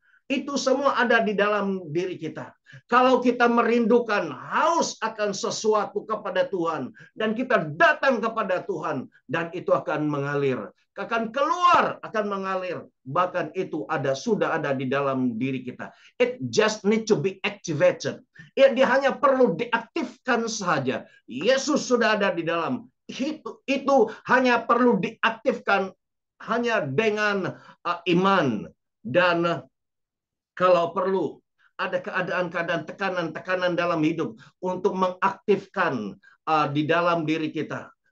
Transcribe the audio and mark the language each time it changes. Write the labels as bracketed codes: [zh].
[id] Itu semua ada di dalam diri kita. Kalau kita merindukan, haus akan sesuatu kepada Tuhan, dan kita datang kepada Tuhan, dan itu akan mengalir, akan keluar, akan mengalir. Bahkan itu sudah ada di dalam diri kita. [en] It just need to be activated. [id] Dia hanya perlu diaktifkan saja. Yesus sudah ada di dalam. Itu hanya perlu diaktifkan hanya dengan iman. Dan kalau perlu, ada keadaan-keadaan tekanan-tekanan dalam hidup untuk mengaktifkan di dalam diri kita.